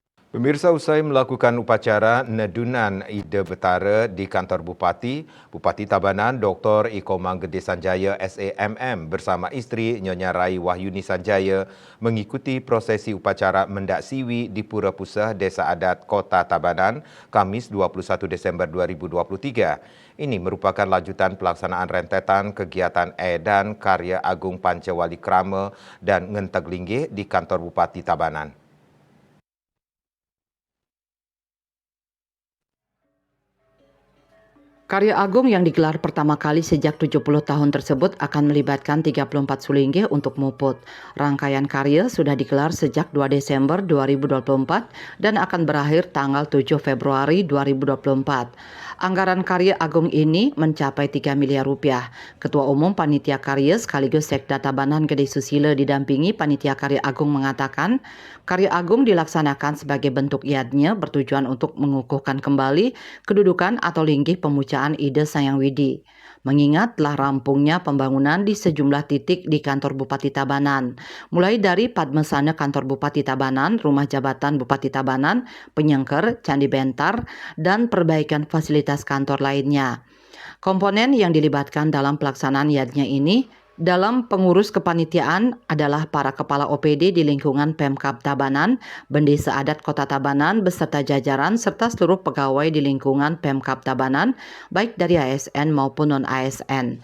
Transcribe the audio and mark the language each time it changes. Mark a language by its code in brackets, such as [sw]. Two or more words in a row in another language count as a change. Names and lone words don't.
[id] Pemirsa, usai melakukan upacara nedunan Ide Betara di kantor Bupati, Bupati Tabanan Dr. Iko Manggede Sanjaya SAMM bersama isteri Nyonya Rai Wahyuni Sanjaya mengikuti prosesi upacara Mendak Siwi di Pura Puseh Desa Adat Kota Tabanan, Kamis 21 Desember 2023. Ini merupakan lanjutan pelaksanaan rentetan kegiatan edan karya Agung Pancawali Krama dan Ngenteg Linggih di kantor Bupati Tabanan. Karya agung yang digelar pertama kali sejak 70 tahun tersebut akan melibatkan 34 sulinggih untuk muput. Rangkaian karya sudah digelar sejak 2 Desember 2024 dan akan berakhir tanggal 7 Februari 2024. Anggaran karya agung ini mencapai 3 miliar rupiah. Ketua Umum Panitia Karya sekaligus Sekda Tabanan Gede Susilo didampingi Panitia Karya Agung mengatakan, karya agung dilaksanakan sebagai bentuk yadnya bertujuan untuk mengukuhkan kembali kedudukan atau linggih pemujaan Ide Sayang Widi. Mengingat telah rampungnya pembangunan di sejumlah titik di kantor Bupati Tabanan, mulai dari Padmesana kantor Bupati Tabanan, rumah jabatan Bupati Tabanan, Penyengker, Candi Bentar, dan perbaikan fasilitas kantor lainnya. Komponen yang dilibatkan dalam pelaksanaan yadnya ini dalam pengurus kepanitiaan adalah para kepala OPD di lingkungan Pemkab Tabanan, Bendesa Adat Kota Tabanan beserta jajaran serta seluruh pegawai di lingkungan Pemkab Tabanan, baik dari ASN maupun non-ASN.